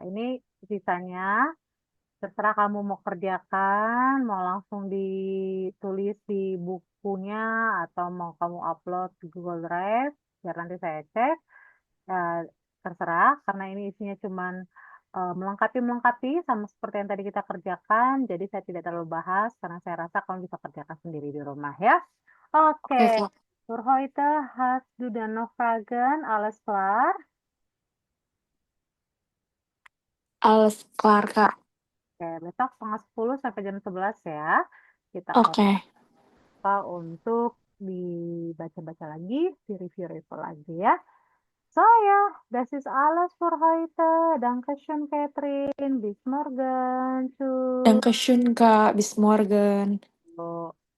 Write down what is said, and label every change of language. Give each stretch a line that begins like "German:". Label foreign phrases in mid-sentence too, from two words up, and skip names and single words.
Indonesian: Ini sisanya terserah kamu mau kerjakan, mau langsung ditulis di bukunya atau mau kamu upload di Google Drive biar nanti saya cek. Terserah karena ini isinya cuman melengkapi sama seperti yang tadi kita kerjakan. Jadi saya tidak terlalu bahas karena saya rasa kamu bisa kerjakan sendiri di rumah ya. Oke. Oke, Kak.
German: Voor heute hast du dann noch Fragen? Alles klar? Alles klar, Kak.
Indonesian: Oke, besok setengah 10 sampai jam 11 ya. Kita Oke. coba untuk dibaca-baca lagi, di-review lagi ya.
German: So ja, das ist alles für heute. Dankeschön, Catherine. Bis morgen. Tschüss. Dankeschön, Kak. Bis morgen. So.